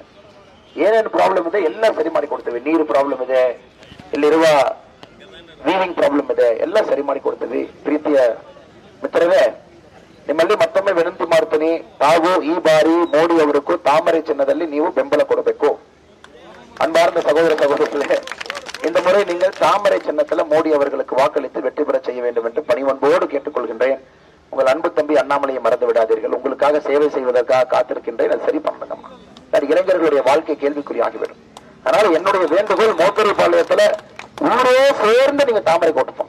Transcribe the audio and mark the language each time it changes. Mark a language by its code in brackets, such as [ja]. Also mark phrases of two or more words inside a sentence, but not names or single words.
[kn] ಏನೇನು ಪ್ರಾಬ್ಲಮ್ ಇದೆ ಎಲ್ಲ ಸರಿ ಮಾಡಿ ಕೊಡ್ತೀವಿ. ನೀರು ಪ್ರಾಬ್ಲಮ್ ಇದೆ, ಇಲ್ಲಿರುವ [en] weaving problem [kn] ಇದೆ, ಎಲ್ಲ ಸರಿ ಮಾಡಿ ಕೊಡ್ತೀವಿ. ಪ್ರೀತಿಯ ಮಿತ್ರರೇ, ನಿಮ್ಮಲ್ಲಿ ಮತ್ತೊಮ್ಮೆ ವಿನಂತಿ ಮಾಡ್ತೀನಿ, ತಾವು ಈ ಬಾರಿ ಮೋದಿ ಅವರಿಗೂ ತಾಮರೆ ಚಿನ್ನದಲ್ಲಿ ನೀವು ಬೆಂಬಲ ಕೊಡಬೇಕು. [ta] அன்பார்ந்த சகோதர சகோதரிகளே, இந்த முறை நீங்கள் தாமரை சின்னத்தில் மோடி அவர்களுக்கு வாக்களித்து வெற்றி பெற செய்ய வேண்டும் என்று பணிவன்போடு கேட்டுக்கொள்கின்றேன். உங்கள் அன்பு தம்பி அண்ணாமலையை மறந்து விடாதீர்கள். உங்களுக்காக சேவை செய்வதற்காக காத்திருக்கின்றேன். அது சரி பண்ணுங்கம்மா. இளைஞர்களுடைய வாழ்க்கை கேள்விக்குறி ஆகிவிடும். அதனால என்னுடைய வேண்டுகோள், மோத்தூர் பாளையத்துல ஊரே சேர்ந்து நீங்க தாமரை போட்டுப்போம்.